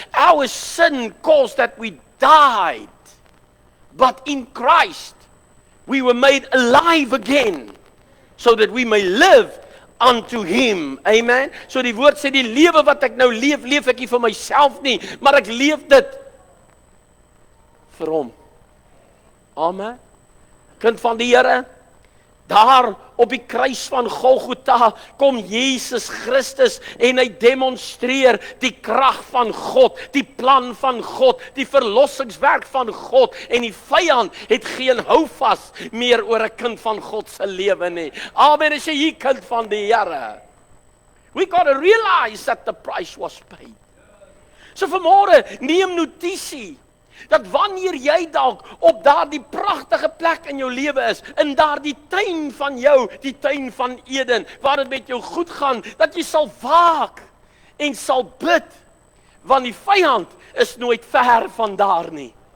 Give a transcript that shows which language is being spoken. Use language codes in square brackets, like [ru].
[en] Our sin caused that we died. But in Christ we were made alive again so that we may live unto him. Amen. [af] So die woord sê die lewe wat ek nou leef, leef ek nie vir myself nie, maar ek leef dit vir hom. Amen. Kind van die Here, daar op die kruis van Golgotha kom Jesus Christus en hy demonstreer die krag van God, die plan van God, die verlossingswerk van God, en die vyand het geen houvas meer oor 'n kind van God se lewe nie. Amen. As jy kind van die Here, [en] we got to realize that the price was paid. [af] So vanmôre neem notisie dat wanneer jy dalk op daardie pragtige plek in jou lewe is, in daardie tuin van jou, die tuin van Eden, waar dit met jou goed gaan, dat jy sal waak en sal bid, want die vyand is nooit ver van daar nie.